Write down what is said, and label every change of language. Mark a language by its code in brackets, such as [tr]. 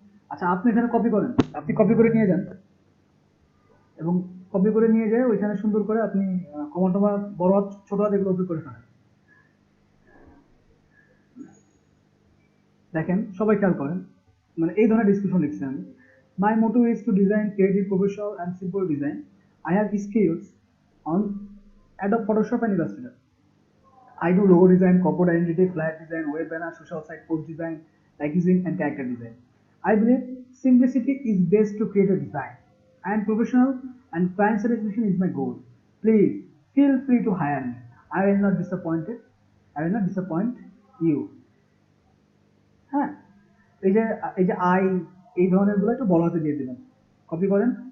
[bn] আচ্ছা আপনি এখানে কপি করেন, আপনি কপি করে নিয়ে যান এবং কপি করে নিয়ে যেয়ে ওইখানে সুন্দর করে আপনি কমা টমা বড় হাত ছোট হাত এগুলো কপি করে ফেলেন। দেখেন সবাই খেয়াল করেন, মানে এই ধরনের ডিসক্রিপশন লিখছি আমি। [en] My motto is to design creative professional and simple design. I have skills on Adobe Photoshop and Illustrator. I do logo design, corporate identity, flyer design, web banner, social site post design, packaging, and character design. I believe simplicity is best to create a design, and professional and client satisfaction is my goal. Please feel free to hire me. I will not disappoint you. হ্যাঁ, [bn] এই যে I, এই ধরনের গুলো একটু বড় হাতে দিয়ে দিবেন। কপি করেন।